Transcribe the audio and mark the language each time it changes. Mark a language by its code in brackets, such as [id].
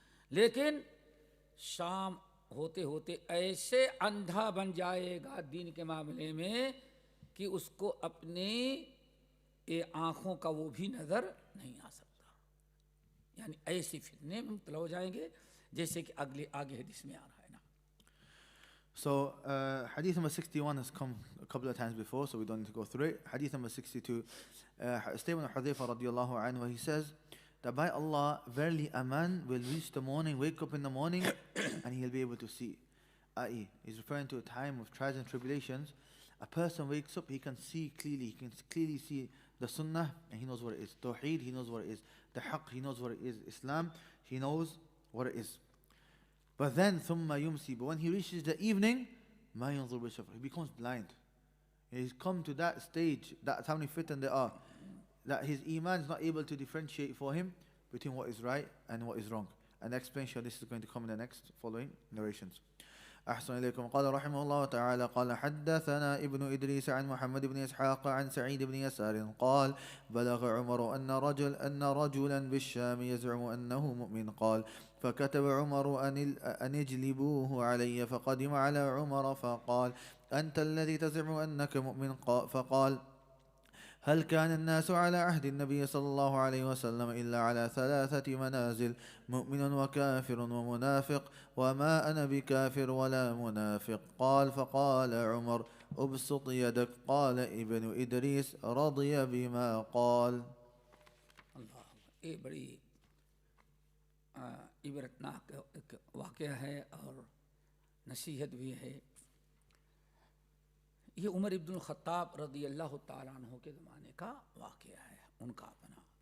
[ur] لیکن شام ہوتے ہوتے ایسے اندھا بن جائے گا دین کے معاملے میں کہ اس کو اپنی آنکھوں کا وہ بھی نظر نہیں آ سکتا. یعنی ایسی فتنے میں مبتلا ہو جائیں گے جیسے کہ آگے حدیث میں آ رہا ہے نا. [en] So hadith number 61 has come a couple of times before, so we don't need to go through it. Hadith number 62, statement of Hudhayfah radiallahu anhu, he says that by Allah, verily a man will reach the morning, wake up in the morning, and he'll be able to see. I.e., he's referring to a time of trials and tribulations. A person wakes up, he can see clearly, he can clearly see the sunnah, and he knows what it is. Tawheed, he knows what it is. The haqq, he knows what it is. Islam, he knows what it is. But then, [ar] ثُمَّ يُمْسِي, [en] but when he reaches the evening, [ar] مَا يَنْظُرُ بِالشَّفْرِ, [en] he becomes blind. He's come to that stage, that's how many fitan there are, that his iman is not able to differentiate for him between what is right and what is wrong. And the explanation of this is going to come in the next following narrations. [ar] أحسن إليكم. قال رحمه الله تعالى قال حدثنا ابن إدريس عن محمد بن إسحاق عن سعيد بن يسار قال بلغ عمر أن رجلا بالشام يزعم أنه مؤمن. قال فكتب عمر أن اجلبوه علي فقدم على عمر فقال أنت الذي تزعم أنك مؤمن. فقال هل كان الناس على عهد النبي صلى الله عليه وسلم إلا على 3 منازل مؤمن وكافر ومنافق وما أنا بكافر ولا منافق. قال فقال عمر أبسط يدك. قال ابن إدريس رضي بما قال. [ur] یہ بڑی عبرتناک واقعہ ہے اور نصیحت بھی ہے۔ یہ عمر ابن الخطاب رضی اللہ تعالیٰ عنہ کے زمانے کا واقعہ ہے، ان کا اپنا۔